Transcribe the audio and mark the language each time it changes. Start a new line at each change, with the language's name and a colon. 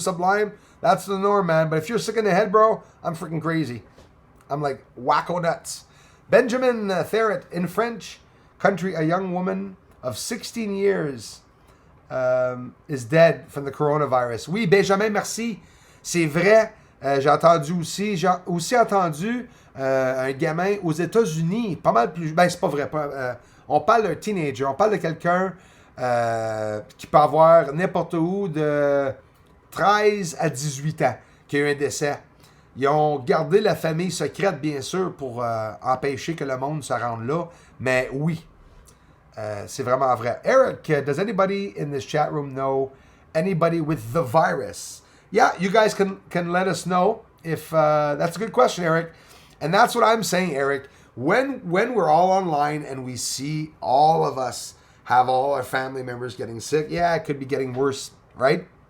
English: Sublime, that's the norm, man. But if you're sick in the head, bro, I'm freaking crazy. I'm like wacko nuts. Benjamin Therret, in French country, a young woman of 16 years is dead from the coronavirus.
French: Oui, Benjamin, merci. C'est vrai. J'ai entendu aussi. J'ai aussi entendu un gamin aux États-Unis, pas mal plus... Ben, c'est pas vrai. On parle d'un teenager. On parle de quelqu'un qui peut avoir n'importe où de 13 à 18 ans, qui a eu un décès. Ils ont gardé la famille secrète, bien sûr, pour empêcher que le monde se rende là. Mais oui, c'est vraiment vrai.
English: Eric, does anybody in this chat room know anybody with the virus? Yeah, you guys can let us know if that's a good question, Eric. And that's what I'm saying, Eric. When we're all online and we see all of us have all our family members getting sick, yeah, it could be getting worse, right?